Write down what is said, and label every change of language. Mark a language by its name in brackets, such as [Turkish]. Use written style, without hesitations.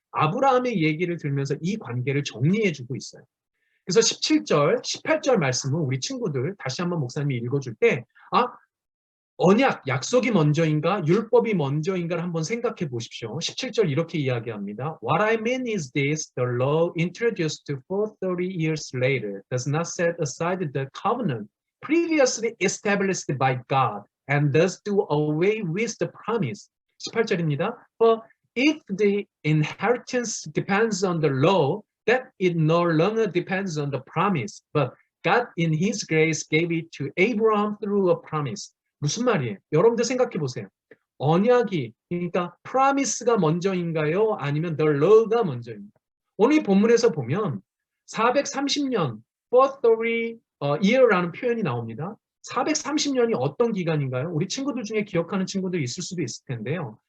[Korean] 아브라함의 얘기를 들으면서 이 관계를 정리해주고 있어요. 그래서 17절, 18절 말씀은 우리 친구들 다시 한번 목사님이 읽어줄 때 언약, 약속이 먼저인가 율법이 먼저인가를 한번 생각해 보십시오. 17절 이렇게 이야기합니다. [English] What I mean is this, the law introduced 430 years later does not set aside the covenant previously established by God and thus do away with the promise. [Korean] 18절입니다. [English] For if the inheritance depends on the law, that it no longer depends on the promise, but God in His grace gave it to Abraham through a promise. [Korean] 무슨 말이에요? 여러분들 생각해 보세요. 언약이, 그러니까 promise가 먼저인가요? 아니면 the law가 먼저인가요? 오늘 이 본문에서 보면 430년, 430 year라는 표현이 나옵니다. 430년이 어떤 기간인가요? 우리 친구들 중에 기억하는 친구들 있을 수도 있을 텐데요.